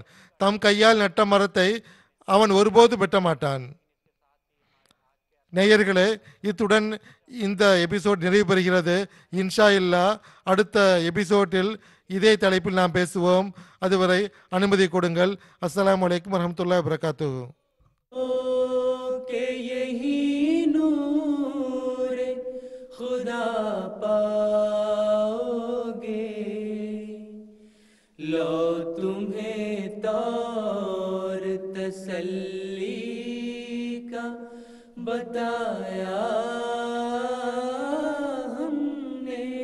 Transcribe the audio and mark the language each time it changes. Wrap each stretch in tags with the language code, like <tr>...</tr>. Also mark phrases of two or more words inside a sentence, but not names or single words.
<ta>தம் கையால் நட்ட மரத்தை அவன் ஒருபோது வெட்ட மாட்டான். நேயர்களே, இத்துடன் இந்த எபிசோட் நிறைவு பெறுகிறது.</ta> <ar>إن شاء الله</ar> <ta>அடுத்த எபிசோட்டில் இதே தலைப்பில் நாம் பேசுவோம். அதுவரை அனுமதி கொடுங்கள்.</ta> <ar>السلام عليكم ورحمة الله وبركاته.</ar> <ur>کہ یہی نور خدا پاؤ گے، لو تمہیں طور تسلی کا بتایا ہم نے.</ur>